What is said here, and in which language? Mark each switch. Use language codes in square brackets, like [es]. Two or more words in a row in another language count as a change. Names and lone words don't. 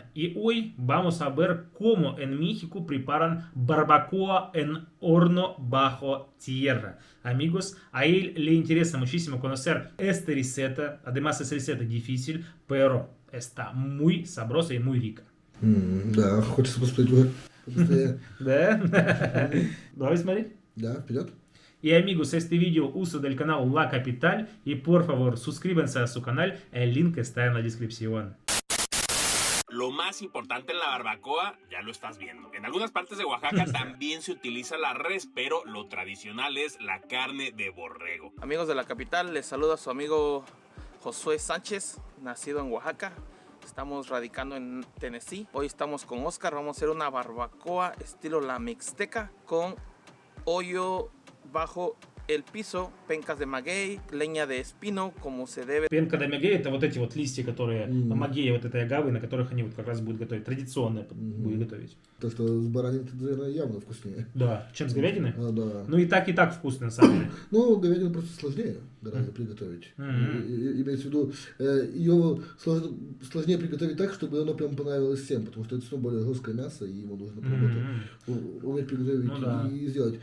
[es] Y hoy vamos a ver cómo en México preparan barbacoa en horno bajo tierra. Amigos, a él le interesa muchísimo conocer esta receta. Además es receta difícil, pero está muy sabrosa y muy rica. [ru] Да, хочется посмотреть уже. Побыстрее. Да? Давай смотреть. Да, вперед. [es] Y amigos, este video uso del canal La Capital y por favor suscríbanse a su canal, el link está en la descripción. Lo más importante en la barbacoa, ya lo estás viendo. En algunas partes de Oaxaca también se utiliza la res, pero lo tradicional es la carne de borrego. Amigos de la capital, les saluda su amigo Josué Sánchez, nacido en Oaxaca. Estamos radicando en Tennessee. Hoy estamos con Oscar, vamos a hacer una barbacoa estilo la Mixteca con hoyo bajo el piso, pencas de maguey, leña de espino, como se debe. penca de maguey [ru] — это вот эти вот листья, которые магея, вот этой агавы, на которых они вот как раз будут готовить. Традиционно будут готовить. То, что с бараниной, наверное, явно вкуснее. Да, чем с говядиной? Да. Ну и так вкусно на самом деле. Ну, говядину просто сложнее гораздо приготовить. Имеется в виду, ее сложнее приготовить так, чтобы оно прям понравилось всем, потому что это все более жесткое мясо, и его нужно уметь приготовить и сделать.